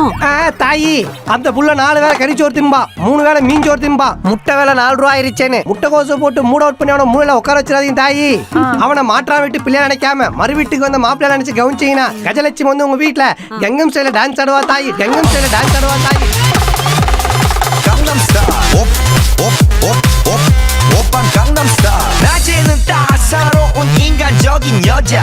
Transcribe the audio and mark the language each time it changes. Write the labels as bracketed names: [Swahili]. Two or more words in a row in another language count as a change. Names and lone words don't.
[Tamil] தாயி அந்த புள்ள 4 வேளை கறிச்சோறு திம்பா, 3 வேளை மீஞ்சோறு திம்பா. முட்டை வேலை 4 ரூபா ஆயிருச்சேன்னு முட்டை கோசு போட்டு [English] mood out [Tamil] பண்ணி அவனை மூளையில உட்கார வச்சிடாதீங்க தாயி. அவனை மாற்றா வீட்டு பிள்ளையா நினைக்காம மறு வீட்டுக்கு வந்து மாப்பிள்ளை நினைச்சு கவனிச்சீங்கன்னா கஜலட்சுமி வந்து உங்க வீட்டுல கங்கம் ஸ்டைல டான்ஸ் ஆடுவா தாயி. கங்கம் ஸ்டைல டான்ஸ் ஆடுவா தாயி. Gangnam Style, op, op, op, op, [Korean] 오빤 Gangnam Style. 낮에는 따사로운 인간적인 여자.